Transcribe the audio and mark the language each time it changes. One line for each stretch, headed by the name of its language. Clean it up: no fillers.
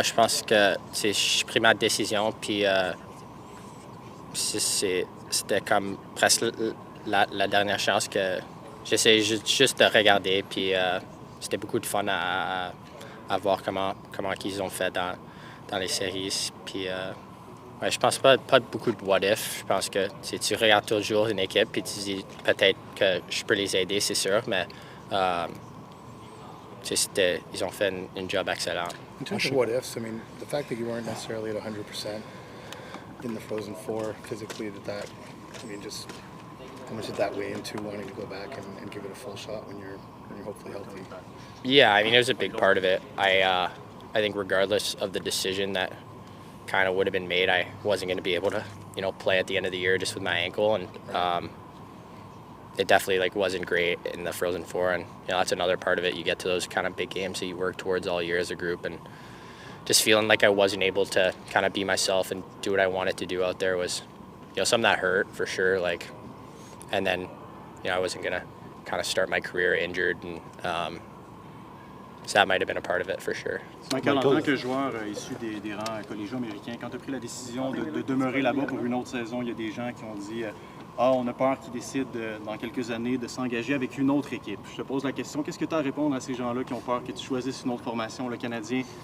French: Je pense que j'ai pris ma décision puis c'était comme presque la dernière chance que j'essayais juste de regarder puis c'était beaucoup de fun à voir comment ils ont fait dans les séries. Puis, ouais, je pense pas beaucoup de what if. Je pense que tu regardes toujours une équipe et tu dis peut-être que je peux les aider, c'est sûr, mais ils ont fait une job excellent.
English: In terms of what ifs, I mean, the fact that you weren't necessarily at 100% in the Frozen Four physically, just how much did that weigh into wanting to go back and give it a full shot when you're hopefully healthy? Yeah, I mean, it was a big part of it. I think regardless of the decision that kind of would have been made, I wasn't going to be able to, play at the end of the year just with my ankle. And it definitely wasn't great in the Frozen Four. And, that's another part of it. You get to those kind of big games that you work towards all year as a group. And just feeling like I wasn't able to kind of be myself and do what I wanted to do out there was, something that hurt for sure. And then, I wasn't going to kind of start my career injured. And so that might have been a part of it for sure.
French: Michael, en tant que joueur issu des rangs collégiaux américains, quand tu as pris la décision de demeurer là-bas pour une autre saison, il y a des gens qui ont dit on a peur qu'ils décident dans quelques années de s'engager avec une autre équipe. Je te pose la question, qu'est-ce que tu as à répondre à ces gens-là qui ont peur que tu choisisses une autre formation, le Canadien?